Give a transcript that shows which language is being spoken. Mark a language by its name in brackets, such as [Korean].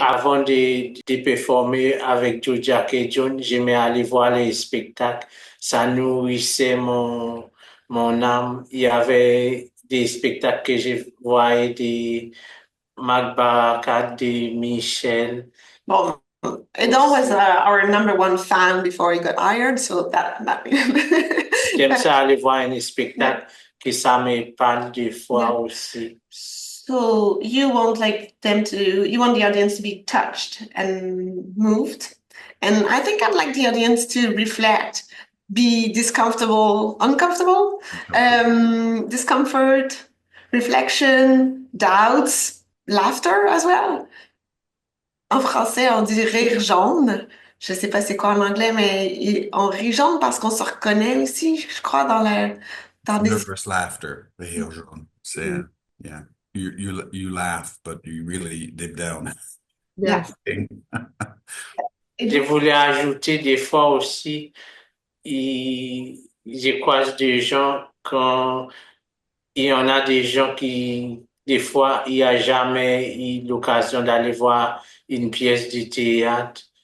[French] Avant de performer avec Joe Jack et John, j'aimais aller voir les spectacles. Ça nourrissait mon âme. Il y avait des spectacles que je voyais de Marc Barakat, de Michel. [English] Bon, Edon was our number one fan before he got hired, so that [French] J'aime ça aller voir un spectacle que ça me parle des fois aussi. [English] So you want you want the audience to be touched and moved. And I think I'd like the audience to reflect, be uncomfortable, discomfort, reflection, doubts, laughter as well. [French] En français, on dit rire jaune. Je sais pas c'est quoi en anglais, mais on rit jaune parce qu'on se reconnaît aussi, je crois, dans des... [English] Nervous laughter, [French] rire jaune. C'est, yeah. [English] You laugh, but you really deep down. Yes. [French] Je voulais ajouter des fois aussi, je croise des gens quand il y en a des gens qui, des fois, il n'y a jamais eu l'occasion d'aller voir une pièce de théâtre.